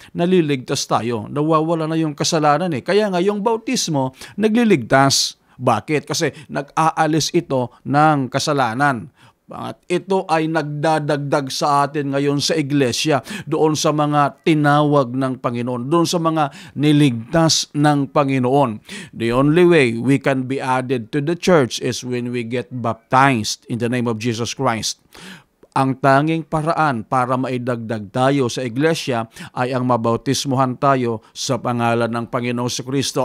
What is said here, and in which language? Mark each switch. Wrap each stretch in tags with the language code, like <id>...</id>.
<tl>Naliligtas tayo. Nawawala na yung kasalanan eh. Kaya nga yung bautismo, nagliligtas. Bakit? Kasi nag-aalis ito ng kasalanan. At ito ay nagdadagdag sa atin ngayon sa iglesia, doon sa mga tinawag ng Panginoon, doon sa mga niligtas ng Panginoon.</tl> <en>The only way we can be added to the church is when we get baptized in the name of Jesus Christ.</en> <tl>Ang tanging paraan para maidagdag tayo sa iglesia ay ang mabautismuhan tayo sa pangalan ng Panginoong Jesucristo.</tl>